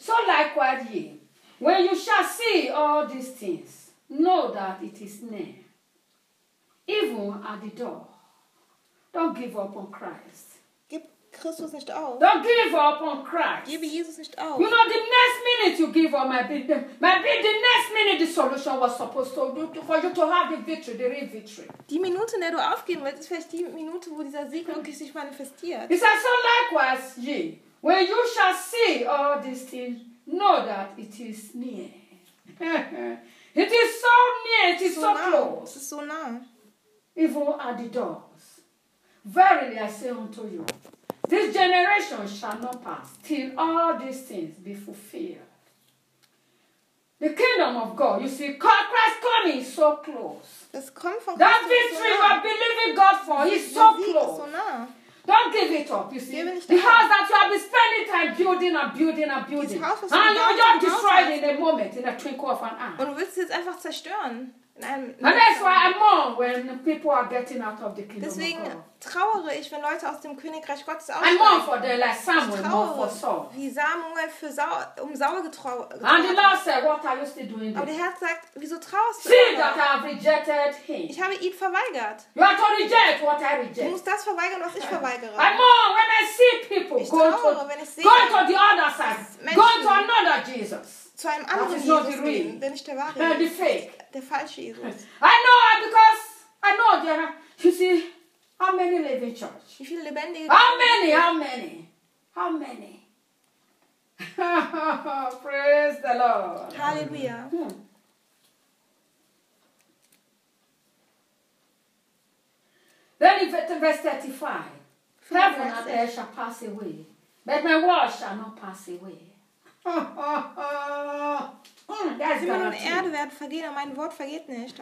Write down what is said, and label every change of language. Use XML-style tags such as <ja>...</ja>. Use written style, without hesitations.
<en>So likewise ye, when you shall see all these things, know that it is near, even at the door. Don't give up on Christ.</en> <de>Gib Christus nicht auf.</de> <en>Don't give up on Christ.</en> <de>Gib Jesus nicht auf.</de> <en>You know, the next minute you give up, maybe the next minute the solution was supposed to do for you to have the victory, the real victory.</en> <de>Die Minute, in der du aufgeben willst, ist vielleicht die Minute, wo dieser Sieg wirklich sich manifestiert.</de> <en>He says, so likewise, ye, when you shall see all these things, know that it is near. It is so near, it is so close.</en> <de>So nah.</de> <en>Even at the doors. Verily I say unto you, this generation shall not pass till all these things be fulfilled. The kingdom of God, you see, Christ coming is so close.</en> <de>Das kommt von</de> <en>Christ. That victory you are believing God for is so close.</en> <de>So nah.</de> <en>Don't give it up, you see. The house that you have been spending time building and building and building. And you just destroyed it in a moment, in a twinkle of an eye.</en> <de>Und du willst es jetzt einfach zerstören.</de> <en>And that's why I mourn when people are getting out of the kingdom.</en> <de>Deswegen trauere ich, wenn Leute aus dem Königreich Gottes aussteigen.</de> <en>I mourn for them like Samuel mourned for Saul.</en> <de>Wie Samuel für Saul getrauert.</de> <en>And the Lord said, what are you still doing?</en> <de>Aber der Herr sagt, wieso traust du?</de> <en>See that I have rejected him.</en> <de>Ich habe ihn verweigert.</de> <en>You are to reject what I reject.</en> <de>Du musst das verweigern, was ich verweigere.</de> <en>I mourn when I see people going to the other side, going to another Jesus.</en> <de>Zu einem anderen Jesus gehen, der nicht der wahre</de> <en>Jesus, fake.</en> <de>Der falsche Jesus.</de> <en>I know, because I know, there are, you see, how many live in church?</en> <de>Wie viele lebendige?</de> <en>How many? Praise the Lord.</en> <de>Halleluja. Hmm.</de> <en>in verse 35. Heaven and earth shall pass away, but my word shall not pass away.</en> <de>Himmel und Erde werden vergehen, aber mein Wort vergeht nicht.</de>